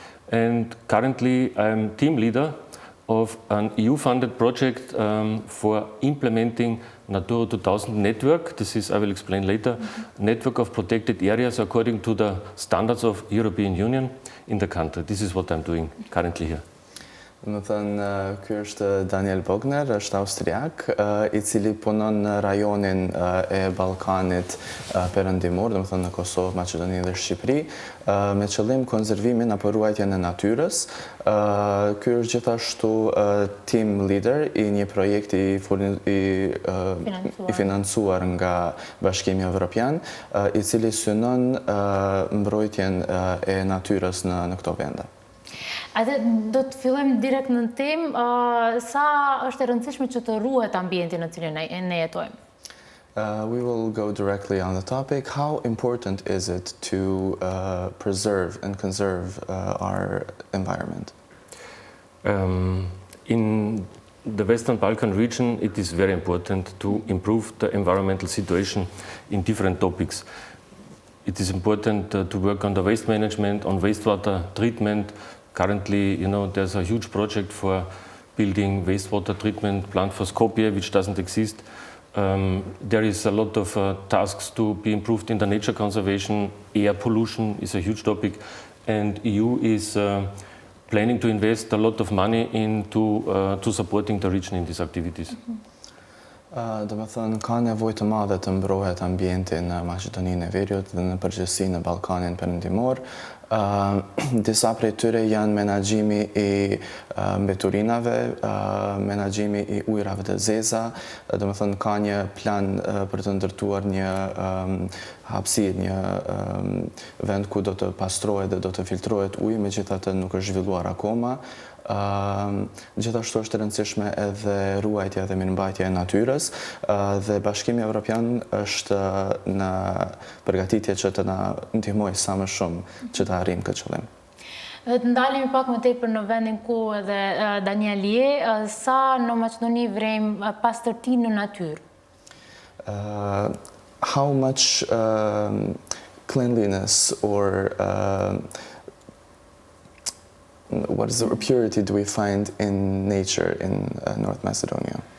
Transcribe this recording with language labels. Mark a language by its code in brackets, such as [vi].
[en] And currently I'm team leader of an EU-funded project for implementing Natura 2000 network. This is, I will explain later, network of protected areas according to the standards of European Union in the country. This is what I'm doing currently here. [sq] Më thënë, ky është Daniel Bogner, është austriak, I cili punon në rajonin e Ballkanit perëndimor, do të thënë në Kosovë, Maqedoni dhe Shqipëri, me qëllim konservimin apo ruajtjen e natyrës. Ky është gjithashtu team leader I një projekti I financuar nga Bashkimi Evropian, I cili synon mbrojtjen e natyrës në këto vende. Atë do të fillojmë direkt në temë, sa është e rëndësishme që të ruhet ambienti në cilin ne jetojmë? [en] We will go directly on the topic. How important is it to preserve and conserve our environment? In the Western Balkan region, it is very important to improve the environmental situation in different topics. It is important to work on the waste management, on wastewater treatment. Currently, there's a huge project for building wastewater treatment plant for Skopje, which doesn't exist. There is a lot of tasks to be improved in the nature conservation. Air pollution is a huge topic, and EU is planning to invest a lot of money into supporting the region in these activities. [sq] Do me thënë, ka nevojë të madhe të mbrohet ambienti në Maqedoninë e Veriut dhe në përgjithësi në Ballkanin perëndimor. Disa prej tyre janë menaxhimi I mbeturinave, menaxhimi I ujrave të zeza, do me thënë ka një plan për të ndërtuar një hapësirë, një vend ku do të pastrohet dhe do të filtrohet uji, megjithatë nuk është zhvilluar akoma. Gjithashtu është e rëndësishme edhe ruajtja dhe mirëmbajtja e natyrës dhe Bashkimi Evropian është në përgatitje që të na ndihmojë sa më shumë që të arrijmë këtë qëllim. Të ndalemi pak më tepër në vendin ku edhe Daniel je, sa në Maqedoni vrejmë pastërtinë në natyrë? [en] How much cleanliness or what is the purity do we find in nature in North Macedonia?